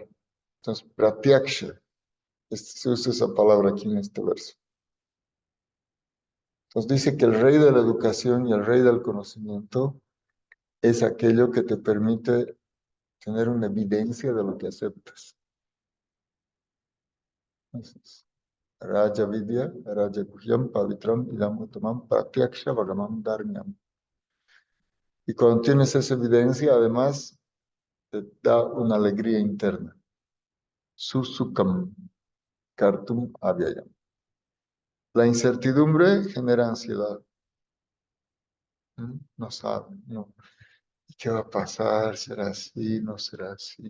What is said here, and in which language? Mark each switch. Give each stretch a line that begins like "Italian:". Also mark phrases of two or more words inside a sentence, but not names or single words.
Spanish: Entonces, pratyaksha, se usa esa palabra aquí en este verso. Entonces dice que el rey de la educación y el rey del conocimiento es aquello que te permite tener una evidencia de lo que aceptas. Entonces,
Sanskrit: राज विद्या राज गुह्यम् पवित्रम् इदम् उत्तमम् प्रत्यक्ष वगमम् धर्म्यम्.
Spanish: Y cuando tienes esa evidencia, además, te da una alegría interna.
Sanskrit: सुसुखम् कर्तुम् अव्ययम्.
Spanish: La incertidumbre genera ansiedad. No sabe, no. ¿Y qué va a pasar? ¿Será así? ¿No será así?